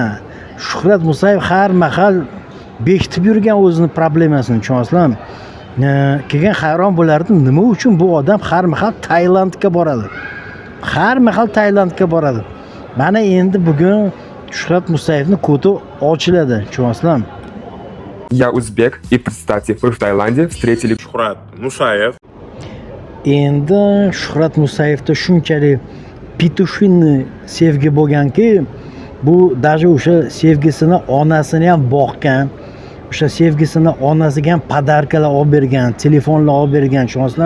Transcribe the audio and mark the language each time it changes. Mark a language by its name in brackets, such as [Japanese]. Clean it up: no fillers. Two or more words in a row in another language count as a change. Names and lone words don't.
[Uzbek] Shuhrat Musayev har mahal bekitib yurgan o'zini problemasini, tushunasizmi? Keyin hayron bo'lardim, nima uchun bu odam har mahal Tailandga boradi? Har mahal Tailandga boradi. Mana endi bugun Shuhrat Musayevning kodi ochiladi, tushunasizmi? [Russian] Я узбек, и представьте, вы в Таиланде встретили Shuhrat Musayev. [Uzbek] Endi Shuhrat Musayevda shunchalik pitushinni sevgi bo'lganki, bu даже o'sha sevgisini onasini ham boqgan, o'sha sevgisini onasiga ham podarkalar olib bergan, telefonlar olib bergan, tushunasizmi?